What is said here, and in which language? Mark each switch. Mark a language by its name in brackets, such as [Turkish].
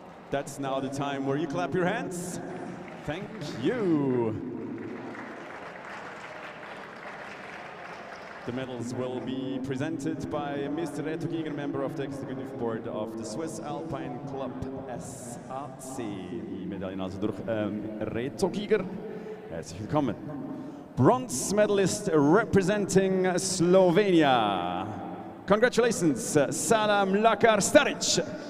[English] That's now the time where you clap your hands. Thank you. The medals will be presented by Mr. Reto Giger, member of the executive board of the Swiss Alpine Club SAC. [German] Die Medaillen also durch Reto Giger. Herzlich willkommen. [English] Bronze medalist representing Slovenia. Congratulations, Sada Mlakar Staric.